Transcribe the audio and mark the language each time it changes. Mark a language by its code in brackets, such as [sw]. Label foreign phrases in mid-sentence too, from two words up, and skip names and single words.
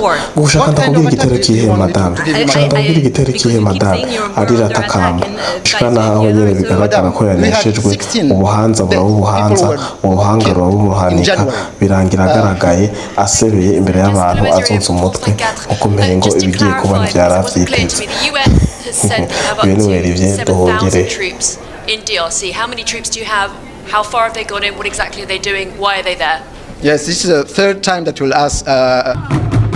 [rn] Gushaka ndakubwira igitero kihe madame, gushaka ndakubwira igitero kihe madame, arira takamba shika naho nyene bigaragara ko yaneshejwe. Ubuhanza burabuhanza, ubuhanga burabuhanika, birangira agaragaye asebeye imbere y'abantu azunze umutwe uko mpengo ibigiye kuba vyaravyiteze. [en] In DRC, how many troops do you have? How far have they gone in? What exactly are they doing? Why are they there? Yes, this is the third time that we'll ask